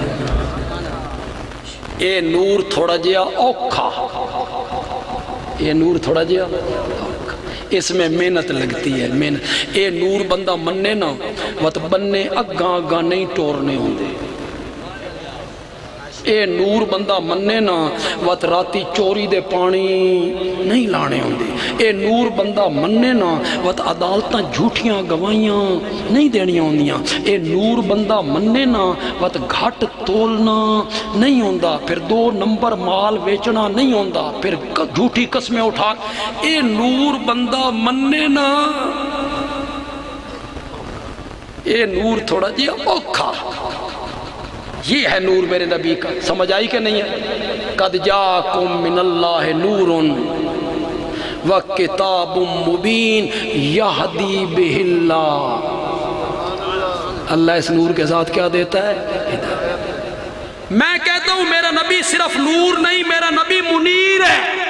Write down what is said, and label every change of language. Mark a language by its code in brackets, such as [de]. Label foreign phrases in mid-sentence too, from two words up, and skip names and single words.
[pa] اے نور تھوڑا جیا اوکھا، [ur] یہ نور تھوڑا جیا اس میں محنت لگتی ہے. محنت. [pa] اے نور بندہ مننے نا وقت بننے اگاں نہیں ٹورنے ہوں دے. اے نور بندہ مننے نا وقت راتی چوری دے پانی نہیں لانے ہوں دے. اے نور بندہ مننے نا وقت عدالتاں جھوٹیاں گوائیاں نہیں دینیاں ہوندیاں. اے نور بندہ مننے نا وقت گھٹ تولنا نہیں ہوندا. پھر 2 نمبر مال بیچنا نہیں ہوندا. پھر جھوٹی قسمیں اٹھا. اے نور بندہ مننے نا، اے نور تھوڑا جی اوکھا. [ur] یہ ہے نور میرے نبی کا. سمجھ آئی کہ نہیں ہے؟ [ar] قد جاکم من اللہ نور وکتاب مبین یہدی بہ اللہ. [ur] اللہ اس نور کے ساتھ کیا دیتا ہے؟ میں کہتا ہوں میرا نبی صرف نور نہیں، میرا نبی منیر ہے.